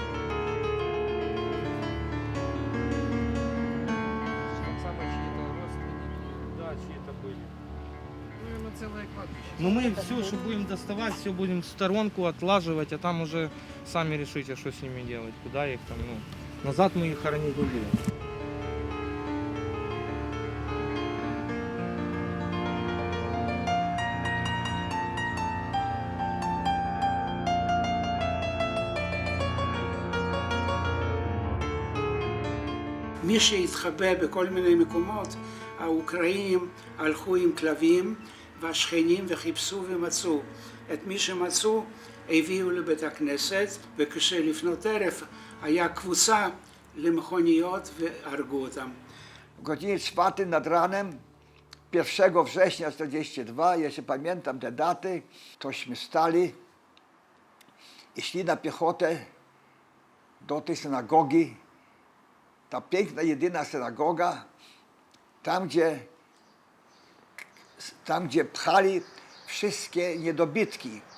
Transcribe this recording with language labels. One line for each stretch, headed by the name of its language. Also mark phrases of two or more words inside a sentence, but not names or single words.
Russian: Но мы все, что будем доставать, все будем в сторонку отлаживать, а там уже сами решите, что с ними делать, куда их там, назад мы их хоронить не будем.
Hebrew: מי שהתחבא בכל מיני מקומות, האוקראינים הלכו עם כלבים והשכנים וחיפשו ומצאו. את מי שמצאו הביאו לבית הכנסת, וכשלפנות ערב היה קבוצה למכוניות והרגו אותם.
Polish: W godzinie 4 nad ranem 1 września 1942, jeszcze pamiętam te daty, tośmy stali i szli na piechotę do tej synagogi. Ta piękna, jedyna synagoga, tam gdzie pchali wszystkie niedobitki.